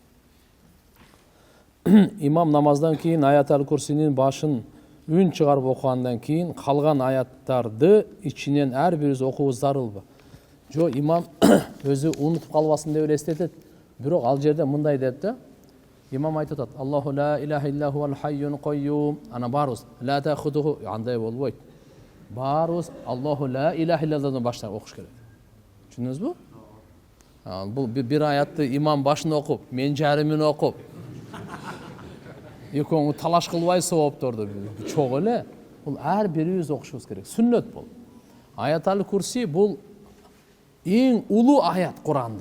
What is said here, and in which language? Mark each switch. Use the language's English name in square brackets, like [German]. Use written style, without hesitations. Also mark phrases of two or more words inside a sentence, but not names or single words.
[Kyrgyz] Имам намаздан кийин Аят-аль Курсинин башын үн чыгарып окугандан кийин калган аяттарды ичинен ар бирибиз окуубуз зарылбы? Жо, имам өзү унутуп калбасын деп эстетет. Бирок ал жерде мындай деп да. Имам айтып атат: [Arabic] "الله لا إله إلا هو الحي القيوم." [Kyrgyz] Ана барыбыз [Arabic] لا تأخذه [Kyrgyz] андай болбойт. Барыбыз [Arabic] الله لا إله إلا الله [Kyrgyz] баштап окуш керек. Түшүндүңүзбү? Бул бир аятты имам башын окуп, мен жарымын окуп. Экөөңү талаш кылбай соопторду чогуу эле. Бул ар бирибиз окушубуз керек. Сүннөт бул. Аят-аль Курси бул эң улуу аят Курандын.